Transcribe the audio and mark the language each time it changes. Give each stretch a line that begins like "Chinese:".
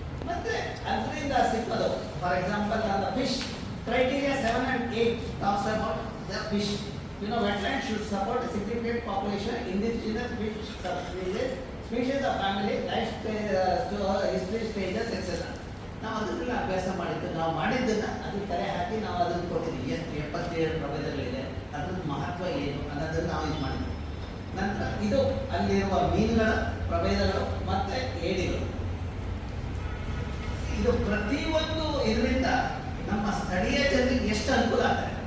Kannada: ಮತ್ತೆ ಅದರಿಂದ ಸಿಕ್ಕೋದು
English: For example fish criteria 7 and 8 talks about the fish. Wetlands should support a significant population, indigenous fish species of family, life history stages, etc.
Kannada: ನಾವು ಅದನ್ನೆಲ್ಲ ಅಭ್ಯಾಸ ಮಾಡಿದ್ದು, ನಾವು ಮಾಡಿದ್ದನ್ನ ಅದಕ್ಕೆ ತಲೆ ಹಾಕಿ ನಾವು ಅದನ್ನು ಕೊಟ್ಟಿದ್ವಿ. ಎಷ್ಟು 77 ಪ್ರಭೇದಗಳಿದೆ, ಅದ್ರದ್ದು ಮಹತ್ವ ಏನು ಅನ್ನೋದನ್ನು ನಾವು ಇದು ಮಾಡಿದ್ವಿ. ನಂತರ ಇದು ಅಲ್ಲಿರುವ ಮೀನುಗಳ ಪ್ರಭೇದಗಳು ಮತ್ತೆ ಏಡಿಗಳು. ಇದು ಪ್ರತಿಯೊಂದು ಇದರಿಂದ ನಮ್ಮ ಸ್ಥಳೀಯ ಜನರಿಗೆ ಎಷ್ಟು ಅನುಕೂಲ ಆಗ್ತದೆ.